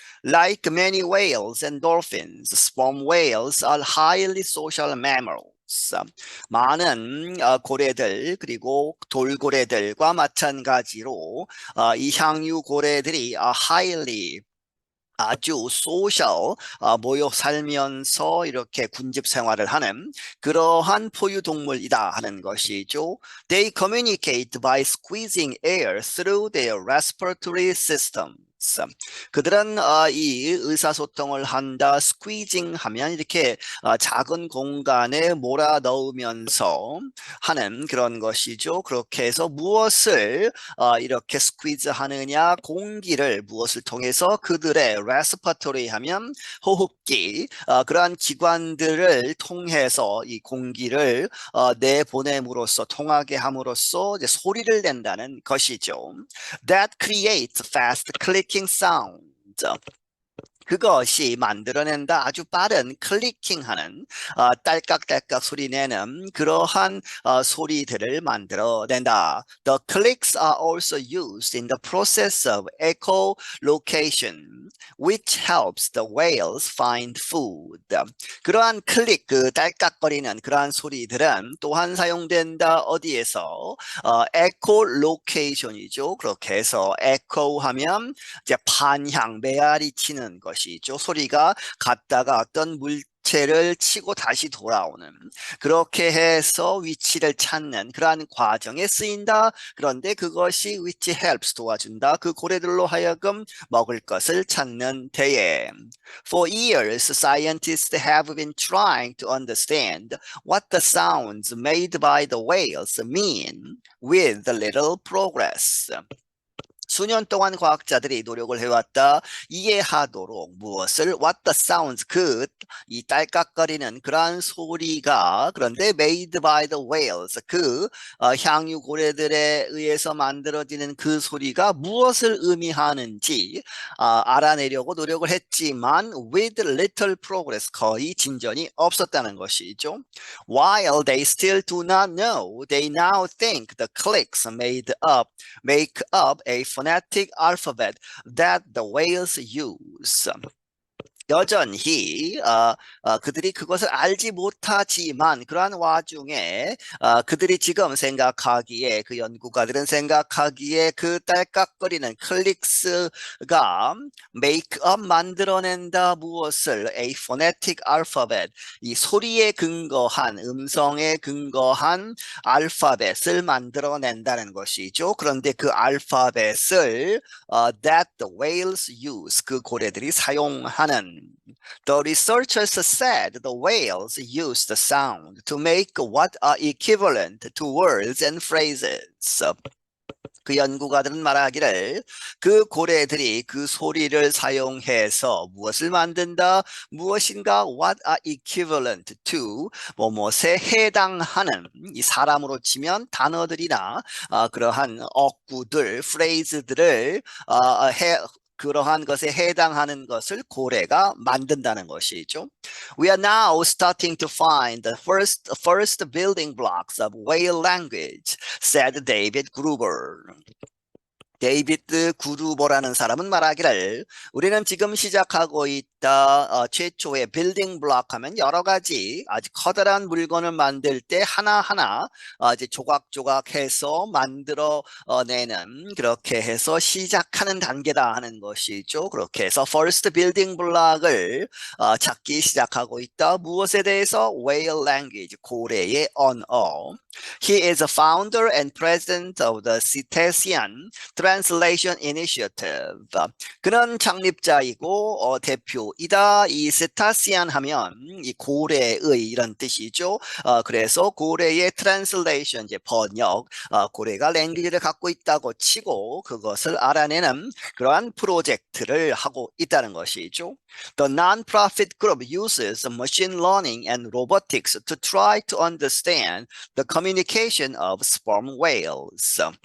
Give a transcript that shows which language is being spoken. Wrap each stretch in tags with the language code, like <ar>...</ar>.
<en>Like many whales and dolphins, sperm whales are highly social mammals.</en> <ko>많은 고래들 그리고 돌고래들과 마찬가지로 이 향유 고래들이 highly 아주 소셜 모여 살면서 이렇게 군집 생활을 하는 그러한 포유동물이다 하는 것이죠.</ko> <en>They communicate by squeezing air through their respiratory systems.</en> <ko>그들은 이 의사소통을 한다. squeezing 하면 이렇게 작은 공간에 몰아 넣으면서 하는 그런 것이죠. 그렇게 해서 무엇을 이렇게 squeeze 하느냐 공기를 무엇을 통해서 그들의 respiratory 하면 호흡기 그러한 기관들을 통해서 이 공기를 내보냄으로써 통하게 함으로써 이제 소리를 낸다는 것이죠.</ko> <en>That creates fast clicking sound.</en> <ko>그것이 만들어낸다 아주 빠른 클리킹하는 딸깍딸깍 소리 내는 그러한 소리들을 만들어낸다.</ko> <en>The clicks are also used in the process of echolocation, which helps the whales find food.</en> <ko>그러한 클릭, 그 딸깍거리는 그러한 소리들은 또한 사용된다. 어디에서? echolocation이죠. 그렇게 해서 echo 하면 이제 반향, 메아리 치는 것이죠. 소리가 갔다가 어떤 물체를 치고 다시 돌아오는 그렇게 해서 위치를 찾는 그러한 과정에 쓰인다. 그런데 그것이</ko> <en>which helps</en> <ko>도와준다. 그 고래들로 하여금 먹을 것을 찾는 데에.</ko> <en>For years, scientists have been trying to understand what the sounds made by the whales mean with little progress.</en> <ko>수년 동안 과학자들이 노력을 해왔다. 이해하도록 무엇을</ko> <en>what the sounds</en> <ko>이 딸깍거리는 그러한 소리가 그런데</ko> <en>made by the whales</en> <ko>향유 고래들에 의해서 만들어지는 그 소리가 무엇을 의미하는지 알아내려고 노력을 했지만</ko> <en>with little progress</en> <ko>거의 진전이 없었다는 것이죠.</ko> <en>While they still do not know, they now think the clicks make up a phonetic alphabet that the whales use.</en> <ko>여전히 그들이 그것을 알지 못하지만 그러한 와중에 그들이 지금 생각하기에 그 연구가들은 생각하기에 그 딸깍거리는 클릭스가</ko> <en>make up</en> <ko>만들어낸다 무엇을</ko> <en>a phonetic alphabet</en> <ko>이 소리에 근거한 음성에 근거한 알파벳을 만들어낸다는 것이죠. 그런데 그 알파벳을</ko> <en>that the whales use</en> <ko>그 고래들이 사용하는</ko> <en>The researchers said the whales use the sound to make what are equivalent to words and phrases.</en> <ko>그 연구가들은 말하기를 그 고래들이 그 소리를 사용해서 무엇을 만든다? 무엇인가</ko> <en>what are equivalent to</en> <ko>뭐뭐에 해당하는 이 사람으로 치면 단어들이나 그러한 어구들, phrase들을 그러한 것에 해당하는 것을 고래가 만든다는 것이죠.</ko> <en>We are now starting to find the first building blocks of whale language, said David Gruber.</en> <ko>데이비드 구루보라는 사람은 말하기를 우리는 지금 시작하고 있다. 최초의 빌딩 블록 하면 여러 가지 아주 커다란 물건을 만들 때 하나하나 이제 조각조각 해서 만들어 내는 그렇게 해서 시작하는 단계다 하는 것이죠. 그렇게 해서</ko> <en>first building block을</en> <ko>찾기 시작하고 있다. 무엇에 대해서?</ko> <en>whale language,</en> <ko>고래의 언어.</ko> <en>He is a founder and president of the Cetacean Translation Initiative.</en> <ko>그는 창립자이고 대표이다. 이 세타시안 하면 이 고래의 이런 뜻이죠. 그래서 고래의 translation, 이제 번역, 고래가 랭귀지를 갖고 있다고 치고 그것을 알아내는 그러한 프로젝트를 하고 있다는 것이죠.</ko> <en>The non-profit group uses machine learning and robotics to try to understand the communication of sperm whales.</en>